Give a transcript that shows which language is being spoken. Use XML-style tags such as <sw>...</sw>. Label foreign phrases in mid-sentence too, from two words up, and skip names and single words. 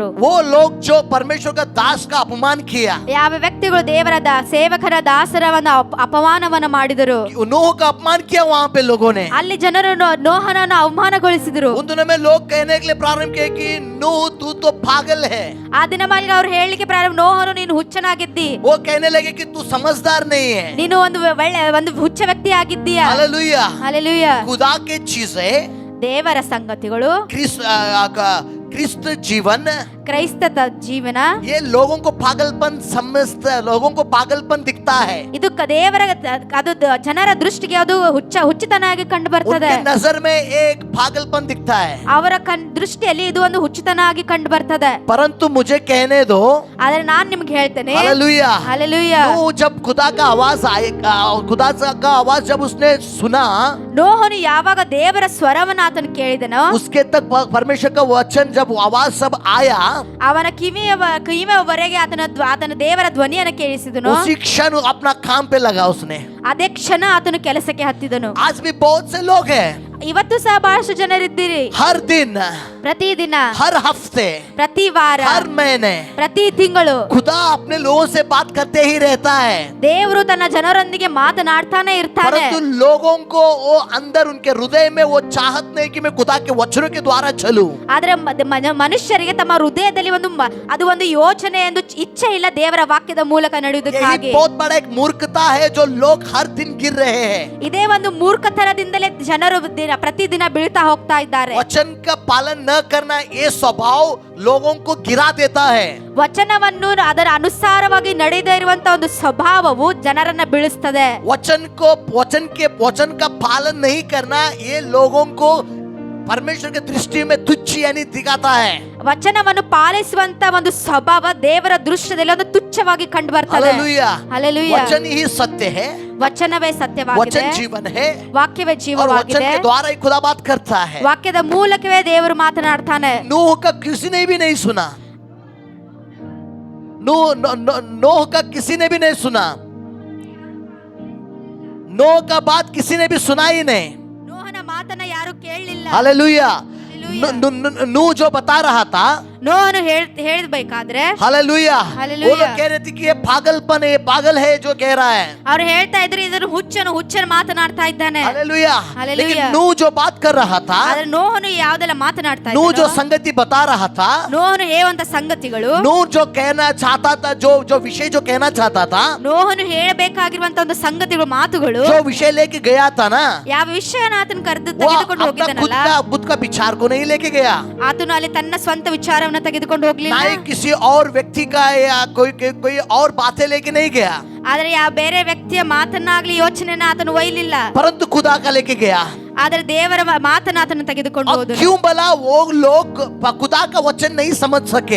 <hi>वो लोग जो परमेश्वर का दास का अपमान किया,</hi> <kn>ಯಾವ ವ್ಯಕ್ತಿಗಳು ದೇವರ ಸೇವಕರ ದಾಸರ ಒಂದು ಅಪಮಾನವನ್ನು ಮಾಡಿದರು,</kn> <hi>नूह का अपमान किया वहां पे लोगों ने,</hi> <kn>ಅಲ್ಲಿ ಜನರು ನೋಹನನ್ನು ಅವಮಾನಗೊಳಿಸಿದರು.</kn> <hi>उन दिनों में लोग कहने के लिए प्रारंभ किए कि नूह तू तो पागल है,</hi> <kn>ಆ ದಿನ ಮಾಲಿಗೆ ಅವ್ರು ಹೇಳಲಿಕ್ಕೆ ಪ್ರಾರಂಭ, ನೋಹನು ನೀನು ಹುಚ್ಚನಾಗಿದ್ದಿ,</kn> <hi>वो कहने लगे कि तू समझदार नहीं है,</hi> <kn>ನೀನು ಒಂದು ಹುಚ್ಚ ವ್ಯಕ್ತಿ ಆಗಿದ್ದೀಯಾ.</kn> <hi>हालेलुया, हालेलुया। खुदा के चीजें,</hi> <kn>ದೇವರ ಸಂಗತಿಗಳು,</kn> <hi>क्रिस्त जीवन,</hi> <kn>ಕ್ರೈಸ್ತ ಜೀವನ</kn> <hi>ये लोगों को पागलपन समझता है, लोगों को पागलपन दिखता है।</hi> <kn>ಇದು ದೇವರ ಅದು ಜನರ ದೃಷ್ಟಿಗೆ ಅದು ಹುಚ್ಚುತನಾಗಿ ಕಂಡು ಬರ್ತದೆ.</kn> <hi>उनके नजर में एक पागलपन दिखता है,</hi> <kn>ಅವರ ದೃಷ್ಟಿಯಲ್ಲಿ ಇದು ಒಂದು ಹುಚ್ಚುತನಾಗಿ ಕಂಡು ಬರ್ತದೆ.</kn> <hi>परंतु मुझे कहने दो,</hi> <kn>ಆದ್ರೆ ನಾನ್ ನಿಮ್ಗೆ ಹೇಳ್ತೇನೆ,</kn> <hi>हालेलुया, हालेलुया, नूह जब खुदा का आवाज आए, खुदा का आवाज जब उसने सुना,</hi> <kn>ನೋಹನು ಯಾವಾಗ ದೇವರ ಸ್ವರವನ್ನ ಆತನು ಕೇಳಿದನೋ,</kn> <hi>उसके तक परमेश्वर का वचन जब आवाज सब आया,</hi> <kn>ಅವನ ಕಿವಿಯವರೆಗೆ ಆತನ ದೇವರ ಧ್ವನಿಯನ್ನು ಕೇಳಿಸಿದನು.</kn> <hi>उसी क्षण अपना काम पे लगा उसने।</hi> <kn>ಅದೇ ಕ್ಷಣ ಆತನು ಕೆಲಸಕ್ಕೆ ಹತ್ತಿದನು.</kn> <hi>आज भी बहुत से लोग हैं,</hi> <kn>ಇವತ್ತು ಸಹ ಬಹಳಷ್ಟು ಜನರಿದ್ದೀರಿ,</kn> <hi>हर दिन,</hi> <kn>ಪ್ರತಿದಿನ,</kn> <hi>हर हफ्ते,</hi> <kn>ಪ್ರತಿ ವಾರ,</kn> <hi>हर महीने</hi> <kn>ಪ್ರತಿ ತಿಂಗಳು</kn> <hi>खुदा अपने लोगों से बात करते ही रहता है,</hi> <kn>ದೇವರು ತನ್ನ ಜನರೊಂದಿಗೆ ಮಾತನಾಡ್ತಾನೆ ಇರ್ತಾನೆ.</kn> <hi>परंतु लोगों को वो अंदर उनके हृदय में वो चाहत नहीं कि मैं खुदा के वचनों के द्वारा चलूं।</hi> <kn>ಆದ್ರೆ ಮನುಷ್ಯರಿಗೆ ತಮ್ಮ ಹೃದಯದಲ್ಲಿ ಅದು ಒಂದು ಯೋಚನೆ ಎಂದು ಇಚ್ಛೆ ಇಲ್ಲ ದೇವರ ವಾಕ್ಯದ ಮೂಲಕ ನಡೆಯುವುದಕ್ಕಾಗಿ.</kn> <hi>यही बहुत बड़ा एक मूर्खता है जो लोग हर दिन गिर रहे हैं।</hi> <kn>ಇದೇ ಒಂದು ಮೂರ್ಖತನದಿಂದಲೇ ಜನರು ಪ್ರತಿದಿನ ಬೀಳ್ತಾ ಹೋಗ್ತಾ ಇದ್ದಾರೆ.</kn> <hi>वचन का पालन न करना ये स्वभाव लोगों को गिरा देता है।</hi> <kn>ವಚನವನ್ನು ಅದರ ಅನುಸಾರವಾಗಿ ನಡೆಯದೇ ಇರುವಂತಹ ಒಂದು ಸ್ವಭಾವವು ಜನರನ್ನ ಬೀಳಿಸ್ತದೆ.</kn> <hi>वचन का पालन नहीं करना ये लोगों को परमेश्वर की दृष्टि में तुच्छ यानी दिखाता है।</hi> <kn>ವಚನವನ್ನು ಪಾಲಿಸುವಂತ ಒಂದು ಸ್ವಭಾವ ದೇವರ ದೃಷ್ಟಿಯಲ್ಲಿ ಒಂದು ತುಚ್ಛವಾಗಿ ಕಂಡು ಬರ್ತದೆ.</kn> <hi>हालेलुया, हालेलुया, वचन ही सत्य है,</hi> <kn>ವಚನವೇ ಸತ್ಯವಾಗಿದೆ,</kn> <hi>वचन जीवन है,</hi> <kn>ವಾಕ್ಯವೇ</kn> <hi>और वचन</hi> <kn>ಜೀವವಾಗಿದೆ.</kn> <hi>के द्वारा ही खुदा बात करता है।</hi> <kn>ವಾಕ್ಯದ ಮೂಲಕವೇ ದೇವರು ಮಾತನಾಡ್ತಾನೆ.</kn> <hi>नूह का किसी ने भी नहीं सुना, नूह का किसी ने भी नहीं सुना, नूह का बात किसी ने भी सुना ही नहीं।</hi> <kn>ನೋಹನ ಮಾತನ್ನ ಯಾರು ಕೇಳಲಿಲ್ಲ.</kn> <hi>हालेलुया, नूह जो बता रहा था,</hi> <kn>ನೋಹನು ಹೇಳಬೇಕಾದ್ರೆ,</kn> <hi>हालेलुया, हालेलुया, वो लोग कह रहे थे कि ये पागलपन है, ये पागल है जो कह रहा है।</hi> <kn>ಅವ್ರು ಹೇಳ್ತಾ ಇದ್ರು ಇದನ್ನು ಹುಚ್ಚನು ಮಾತನಾಡ್ತಾ ಇದ್ದಾನೆ.</kn> <hi>हालेलुया, हालेलुया, लेकिन नूह जो बात कर रहा था,</hi> <kn>ಆದ್ರೆ ನೋಹನು ಯಾವ್ದೆಲ್ಲ ಮಾತನಾಡ್ತಾ</kn> <hi>नूह जो</hi> <kn>ಇದ್ದಾನೋ,</kn> <hi>संगति बता रहा था,</hi> <kn>ನೋಹನು ಹೇಳುವಂತ ಸಂಗತಿಗಳು,</kn> <hi>नूह जो कहना चाहता था, जो विषय जो कहना चाहता था,</hi> <kn>ನೋಹನು ಹೇಳಬೇಕಾಗಿರುವಂತ ಒಂದು ಸಂಗತಿಗಳು, ಮಾತುಗಳು,</kn> <hi>जो विषय लेके गया था ना,</hi> <kn>ಯಾವ ವಿಷಯನ ಆತನು</kn> <hi>वो</hi> <kn>ತೆಗೆದುಕೊಂಡು</kn> <hi>अपना</hi> <kn>ಹೋಗಿದ್ದಾನಲ್ಲ,</kn> <hi>खुद का विचार को नहीं लेके गया,</hi> <kn>ಆತನು ಅಲ್ಲಿ ತನ್ನ ಸ್ವಂತ ವಿಚಾರವನ್ನ ತೆಗೆದುಕೊಂಡು ಹೋಗ್ಲಿಲ್ಲ.</kn> <hi>ना ही किसी और व्यक्ति का या कोई और बातें लेके नहीं गया,</hi> <kn>ಆದ್ರೆ ಯಾವ ಬೇರೆ ವ್ಯಕ್ತಿಯ ಮಾತನ್ನಾಗ್ಲಿ ಯೋಚನೆನ ಆತನು ಒಯ್ಲಿಲ್ಲ,</kn> <hi>परंतु खुदा का लेके गया।</hi> <kn>ಆದ್ರೆ ದೇವರ ಮಾತನ್ನ ಆತನು ತೆಗೆದುಕೊಂಡು</kn> <hi>और</hi> <kn>ಹೋದನು.</kn> <hi>क्यों भला वो लोग खुदा का वचन नहीं समझ सके?</hi>